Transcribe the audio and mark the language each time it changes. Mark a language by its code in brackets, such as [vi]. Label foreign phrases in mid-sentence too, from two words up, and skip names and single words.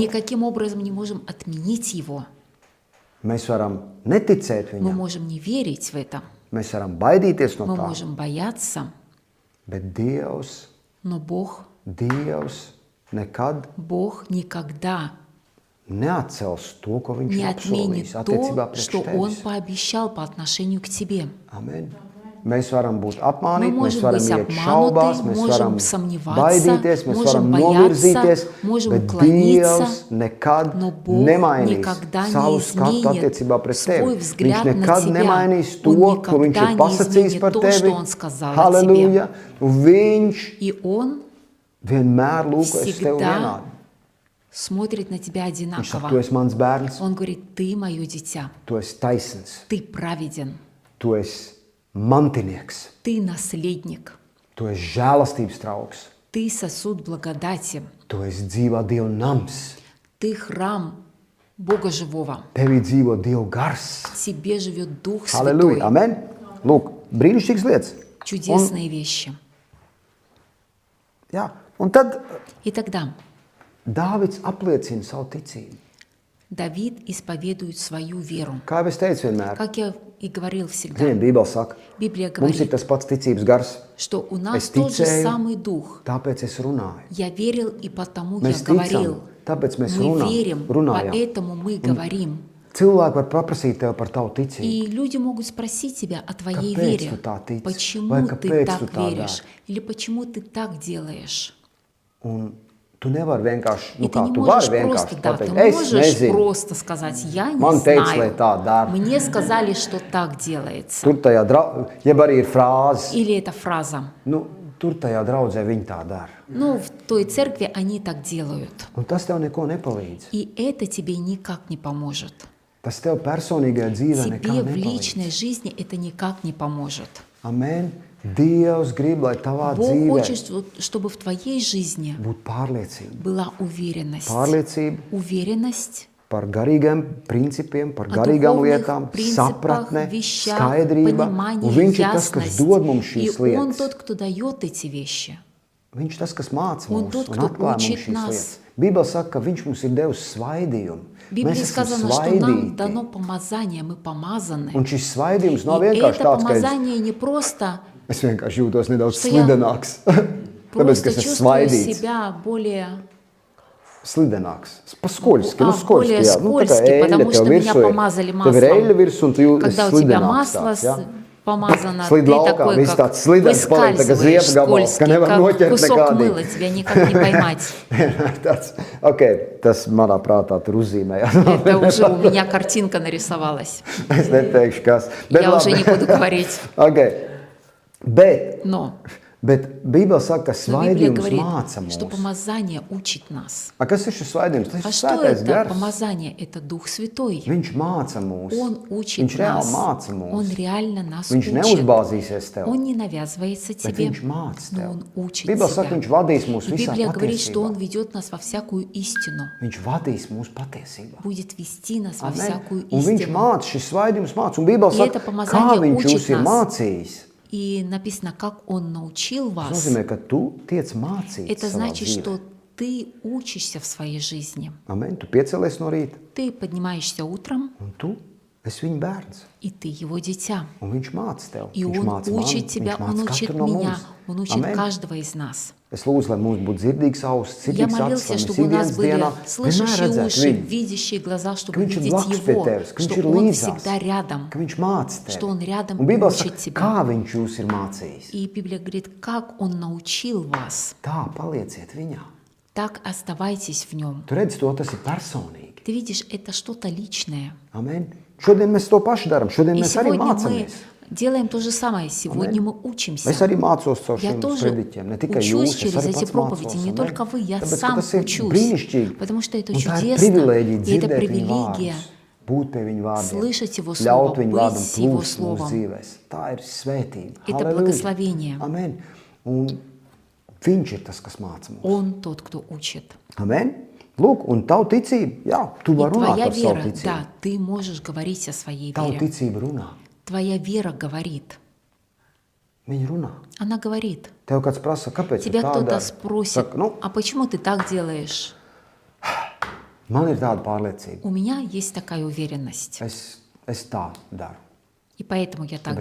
[ru] Никаким образом не можем отменить его. [lv] Mēs varam neticēt [ru] Мы [lv] viņam. [ru] можем не верить в это. [lv] Mēs varam baidīties no [ru] Мы [lv] tā. [ru] можем бояться. [lv] Bet Dievs [ru] Но Бог [lv] nekad [ru] никогда [lv] neatcels to, ko viņš [ru] не [lv] ir [ru] отменит [lv] apsolījis attiecībā [ru] то, [lv] pret [ru] что Он [lv] tevis. [ru] пообещал по отношению к тебе. [lv] Amen. Mēs varam būt [ru] Мы [lv] apmānīti, mēs [ru] можем [lv] varam [ru] быть [lv] iet šaubās, [ru] обмануты, [lv] mēs varam [ru] можем сомневаться, [lv] baidīties, mēs varam [ru] можем бояться, [lv] novirzīties, [ru] можем [lv] bet [ru] уклониться, [lv] Dievs nekad [ru] но Бог [lv] nemainīs [ru] никогда [lv] savu [ru] не [lv] skatu [ru] изменит [lv] attiecībā pret [ru] свой [lv] tevi. Viņš [ru] взгляд на [lv] nekad [ru] тебя. [lv] nemainīs to, [ru] Он [lv] ko viņš [ru] никогда [lv] ir [ru] не [lv] pasakījis [ru] изменит [lv] par [ru] то, [lv] tevi. [ru] что Он сказал о [lv] Halleluja! Un viņš [ru] И Он [lv] vienmēr lūkojas tev [ru] всегда [lv] vienādi. [ru] смотрит на тебя [lv] Viņš saka, [ru] одинаково. [lv] tu esi mans bērns, [ru] Он говорит, ты мое дитя, [lv] tu esi taisns, [ru] ты праведен, [lv] tu esi mantinieks, [ru] ты наследник, [lv] tu esi žēlastības trauks, [ru] ты сосуд благодати, [lv] tu esi dzīvā Dieva nams, [ru] ты храм Бога живого. [lv] tevī dzīvo Dieva gars. [ru] В тебе живет Дух Святой. [lv] Halleluja! Amen! Lūk, brīnišķīgas lietas. [ru] Чудесные вещи. [lv] Jā, un tad [ru] И тогда [lv] Dāvids apliecina savu ticību. [ru] Давид исповедует свою веру. [lv] Kā jau es teicu vienmēr, [ru] Как я и говорил всегда, [lv] Ziniet, Bībele saka, [ru] Библия [lv] mums ir [ru] говорит, [lv] tas pats ticības gars, [ru] что у нас [lv] Es [ru] тот же [lv] ticēju, [ru] самый Дух. [lv] tāpēc es runāju. [ru] Я верил, и потому [lv] Mēs [ru] я говорил. [lv] ticam, tāpēc mēs [ru] Мы верим, [lv] runājam. [ru] поэтому мы говорим. [lv] Cilvēki var paprasīt tev par tavu ticību. [ru] И люди могут спросить тебя о твоей [lv] Kāpēc [ru] вере. [lv] tu tā tici? [ru] Почему [lv] Vai [ru] ты [lv] kāpēc [ru] так [lv] tu tā [ru] веришь? [lv] dari? [ru] Или почему ты так делаешь? [lv] Un tu nevari vienkārši, [ru] И ты [lv] kā [ru] не [lv] tu [ru] можешь [lv] vari [ru] просто, [lv] vienkārši [ru] да, ты [lv] pateikt, es [ru] можешь [lv] nezinu, [ru] просто сказать, я не [lv] man teica, lai [ru] знаю. [lv] tā dara. [ru] Мне сказали, что так делается. [lv] Tur tajā, jeb arī ir frāzes, [ru] Или это фраза. [lv] tur tajā draudzē viņi tā dara. [ru] Ну, в той церкви они так делают. [lv] Un tas tev neko nepalīdz. [ru] И это тебе никак не поможет. [lv] Tas tev personīgajā dzīvē nekā [ru] Тебе в [lv] nepalīdz. [ru] личной жизни это никак не поможет. [lv] Amen. Dievs grib, lai tavā [ru] Бог [lv] dzīvē [ru] хочет, чтобы в твоей жизни [lv] būtu pārliecība. [ru] была уверенность. [lv] Pārliecība [ru] Уверенность [lv] par garīgiem principiem, par [ru] о [lv] garīgām [ru] духовных [lv] lietām, [ru] принципах, [lv] sapratne, [ru] вещах, [lv] skaidrība. [ru] понимании, [lv] Un viņš ir tas, kas [ru] ясность. [lv] dod mums [ru] И [lv] šīs [ru] Он [lv] lietas. [ru] тот, кто дает эти вещи. [lv] Viņš ir tas, kas māca Un mums tut, un [ru] кто [lv] atklāj mums [ru] учит [lv] šīs [ru] нас. [lv] lietas. Bībele saka, ka viņš mums ir devis svaidījumu. [ru] В Библии [lv] Mēs esam [ru] сказано, что нам [lv] svaidīti. [ru] дано помазание, мы помазаны. [lv] Un šis svaidījums nav [ru] И [lv] vienkārši [ru] это [lv] tāds, ka [ru] помазание не просто, [lv] es vienkārši jūtos nedaudz [ru] Что я [lv] slidenāks. Tāpēc, ka [ru] просто [lv] es esmu [ru] чувствую [lv] svaidīts. [ru] себя более [lv] Slidenāks. Paskoļski, [ru] более [lv] jā. Nu, tā kā [ru] скользкий, [lv] eļļa [ru] потому [lv] tev [ru] что меня [lv] virsū ir. [ru] помазали [lv] Tev ir eļļa [ru] маслом. [lv] virsū un tu jūties [ru] Когда у тебя [lv] slidenāks [ru] масло [lv] tāds, jā. [ru] помазано, [lv] Slid [ru] ты [lv] laukā, [ru] такой, [lv] viss [ru] как [lv] tāds slidens paliek, tā kā [ru] выскальзываешь, [lv] ziepgabals, ka [ru] скользкий, [lv] nevar [ru] как [lv] noķert [ru] кусок [lv] nekādīgi. [ru] мыла, тебя никак не поймать. [lv] Tāds, ok, tas manā prātā tur uzzīmējās. [ru] Это уже у меня картинка нарисовалась. [lv] Es neteikšu, kas. Bet [ru] Я уже [lv] labi. [ru] не буду говорить. [lv] Ok, bet Bībele saka, ka [ru] Но Библия [lv] svaidījums [ru] говорит, [lv] māca [ru] что [lv] mūs. [ru] помазание учит нас. [lv] A, kas ir šis svaidījums? Tas [ru] А [lv] ir [ru] что [lv] svētais [ru] это [lv] gars. [ru] помазание? Это Дух Святой. [lv] Viņš māca mūs. [ru] Он учит [lv] Viņš reāli [ru] нас. [lv] māca mūs. [ru] Он реально нас [lv] Viņš [ru] учит. [lv] neuzbāzīsies tev, [ru] Он не навязывается [lv] bet [ru] тебе, [lv] viņš māca [ru] но [lv] tev. [ru] Он учит [lv] Bībele saka, [ru] тебя. [lv] viņš vadīs mūs [ru] И [lv] visā [ru] Библия говорит, что [lv] patiesībā. [ru] Он ведет нас во всякую истину. [lv] Viņš vadīs mūs patiesībā. [ru] Будет вести нас во [lv] Amen. [ru] всякую [lv] Un viņš [ru] истину. [lv] māca, šis svaidījums māca. Un Bībele [ru] И [lv] saka, [ru] это [lv] kā [ru] помазание [lv] viņš [ru] учит [lv] jūs ir [ru] нас. [lv] mācījis. [ru] И написано, как Он научил [lv] Tas [ru] вас. [lv] nozīmē, ka tu tiec mācīts [ru] Это [lv] savā [ru] значит, [lv] dzīvē. [ru] что ты учишься в своей жизни. [lv] Amen. Tu piecelies no rīta, [ru] Ты поднимаешься утром, [lv] un tu esi viņa bērns. [ru] и ты его дитя. [lv] Un viņš māca tev. [ru] И [lv] Viņš [ru] он [lv] māca mani, [ru] учит тебя, [lv] viņš [ru] он [lv] māca [ru] учит [lv] katru no [ru] меня, [lv] mums. [ru] он учит [lv] Amen. [ru] каждого из нас. [lv] Es lūdzu, lai mums būtu dzirdīgs auss, [ru] Я [lv] dzirdīgs acis, [ru] молился, [lv] lai mēs [ru] чтобы у нас [lv] ikdienas [ru] были [lv] dienā vienmēr [ru] слышащие [lv] redzētu [ru] уши, [lv] viņu, [ru] видящие глаза, [lv] ka [ru] чтобы [lv] viņš ir [ru] видеть [lv] blakus pie [ru] Его, [lv] tevis, ka viņš [ru] что [lv] ir [ru] Он [lv] līdzās, [ru] всегда рядом. [lv] ka viņš māca tevi. [ru] что он рядом [lv] Un Bībelē [ru] учит [lv] saka, [ru] тебя. [lv] kā viņš jūs ir mācījis. [ru] И Библия говорит, как Он научил вас, [lv] Tā, palieciet viņā. [ru] так оставайтесь в Нем. [lv] Tu redzi, to tas ir personīgi. [ru] Ты видишь, это что-то личное. [lv] Amen. Šodien mēs to pašu darām, šodien [ru] И [lv] mēs arī [ru] сегодня мы [lv] mācāmies. [ru] делаем то же самое. Сегодня мы учимся. [lv] Es arī mācos caur [ru] Я [lv] šiem [ru] тоже [lv] sprediķiem, ne tikai [ru] учусь [lv] jūs, es [ru] через [lv] arī [ru] эти [lv] pats [ru] проповеди, [lv] mācos. [ru] не [lv] Amen. [ru] только вы, я [lv] Tāpēc, ka [ru] сам [lv] tas ir [ru] учусь, [lv] brīnišķīgi. [ru] потому что это [lv] Un tā ir [ru] чудесно, [lv] privilēģija [ru] и это [lv] dzirdēt viņu [ru] привилегия [lv] vārdus, būt pie viņu vārdiem, [ru] слышать Его Слово, [lv] ļaut viņu [ru] быть [lv] vārdam [ru] с Его [lv] plūst mūsu [ru] Словом. [lv] dzīvēs. Tā ir svētība. [ru] Это [lv] Halleluja. [ru] благословение. [lv] Amen. Un viņš ir tas, kas māca mums. [ru] Он тот, кто учит. [lv] Amen. Lūk, un tavu ticību, jā, tu [ru] И [lv] vari runāt [ru] твоя [lv] par savu [ru] вера, [lv] ticību. [ru] да, ты можешь говорить о своей [lv] Tavu [ru] вере. [lv] ticība runā. [ru] Твоя вера говорит. [lv] Viņa runā. [ru] Она говорит. [lv] Tev kāds prasa, kāpēc tu [ru] Тебя [lv] tā [ru] кто-то [lv] dari? [ru] спросит, [lv] Saka, nu, [ru] а почему ты так делаешь? [lv] man ir tāda pārliecība. [ru] У меня есть такая уверенность. [lv] Es tā daru. [ru] И поэтому я так